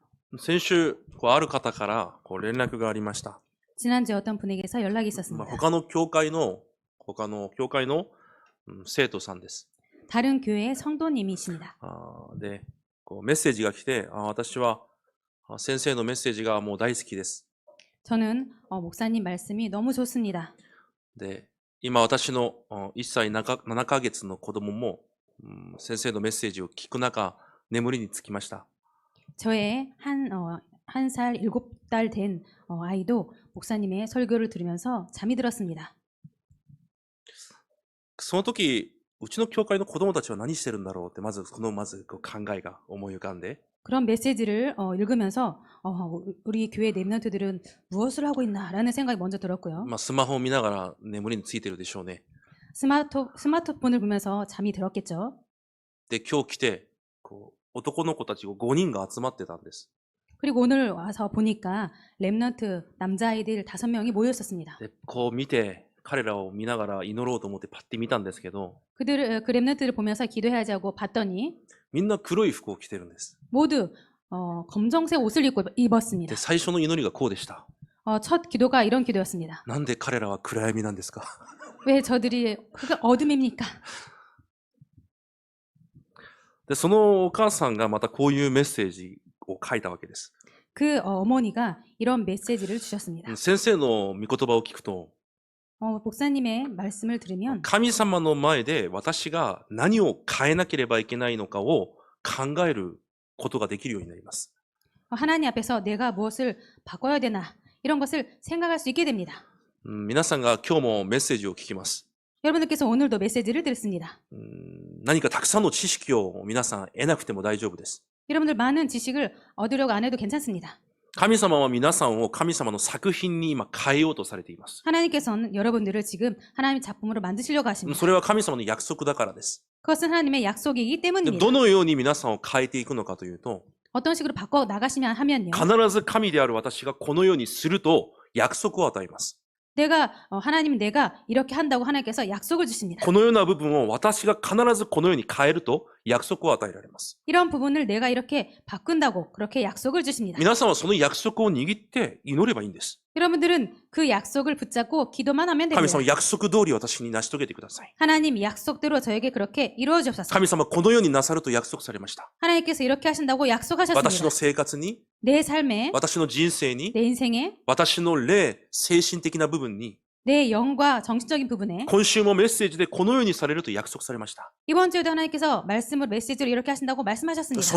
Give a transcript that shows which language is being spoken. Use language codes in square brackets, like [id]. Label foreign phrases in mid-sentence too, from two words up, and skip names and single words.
[ja] 先週、ある方から連絡がありました。 [ko] 지난주에 어떤 분에게서 연락이 있었습니다. [ja] 他の教会の生徒さんです。 [ko] 다른 교회의 성도님이십니다. [ja] で、メッセージが来て、私は先生のメッセージがもう大好きです。 [ko] 저는 목사님 말씀이 너무 좋습니다. [ja] で、今私の1歳7ヶ月の子供も先生のメッセージを聞く中、眠りにつきました。 [ko] 저의 한 살 7달 된 아이도 목사님의 설교를 들으면서 잠이 들었습니다. [ja] その時、うちの教会の子供たちは何してるんだろうって、まず考えが思い浮かんで、 [ko] 그런 메시지를 읽으면서 우리 교회 랩런트들은 무엇을 하고 있나라는 생각이 먼저 들었고요. [ja] スマホを見ながら眠りについてるでしょうね。 [ko] 스마트폰을 보면서 잠이 들었겠죠. [ja] で、今日来て、男の子たち5人が集まってたんです。 [ko] 그리고 오늘 와서 보니까 랩런트 남자아이들 5명이 모여 있었습니다. [ja] で、見て、彼らを見ながら祈ろうと思ってパッて見たんですけど、 [ko] 그 랩런트를 보면서 기도해야지 하고 봤더니 [ja] みんな黒い服を着てるんです。 [ko] 모두 검정색 옷을 입었습니다. [ja] で、最初の祈りがこうでした。 [ko] 첫 기도가 이런 기도였습니다. [ja] なんで彼らは暗闇なんですか？ [ko] 왜 저들이 어둠입니까? [ja] で、そのお母さんがまたこういうメッセージを書いたわけです。 [ko] 그 어머니가 이런 메시지를 주셨습니다. [ja] 先生の御言葉を聞くと、 [ko] 목사님의 말씀을 들으면 [ja] 神様の前で私が何を変えなければいけないのかを考えることができるようになります。 [ko] 하나님 앞에서 내가 무엇을 바꿔야 되나 이런 것을 생각할 수 있게 됩니다. [ja] 皆さんが今日もメッセージを聞きます。 [ko] 여러분들께서 오늘도 메시지를 듣습니다. [ja] 何かたくさんの知識を皆さん得なくても大丈夫です。 [ko] 여러분들 많은 지식을 얻으려고 안 해도 괜찮습니다. [ja] 神様は皆さんを神様の作品に今変えようとされています。 [ko] 하나님께서는 여러분들을 지금 하나님의 작품으로 만드시려고 하십니다. [ja] それは神様の約束だからです。 [ko] 그것은 하나님의 약속이기 [ja] で [ko] 때문입니다. [ja] どのように皆さんを変えていくのかというと、 [ko] 어떤 식으로 바꿔 나가시면 하면요. [ja] 必ず神である私がこのようにすると約束を与えます。 [ko] 하나님 내가 이렇게 한다고 하나님께서 약속을 주십니다. [ja] このような部分を私が必ずこのように変えると約束を与えられます。 [ko] 이런 부분을 내가 이렇게 바꾼다고 그렇게 약속을 주십니다. [ja] 皆さんはその約束を握って祈ればいいんです。 [ko] 여러분들은 그 약속을 붙잡고 기도만 하면 [ja] 神 [ko] 됩니다. [ja] 様、約束通り私に成し遂げてください。 [ko] 하나님 약속대로 저에게 그렇게 이루어 주옵소서. [ja] 神様、このようになさると約束されました。 [ko] 하나님께서 이렇게 하신다고 [ja] 私 [ko] 약속하셨습니다. [ja] の生活に、 [ko] 내 삶에, [ja] 私の人生に、 [ko] 내 인생에, [ja] 私の霊、精神的な部分に、 [ko] 내 영과 정신적인 부분에 [ja] 今週もメッセージでこのようにされると約束されました。 [ko] 이번 주에도 하나님께서 메시지로 이렇게 하신다고 [ja] そ [ko] 말씀하셨습니다.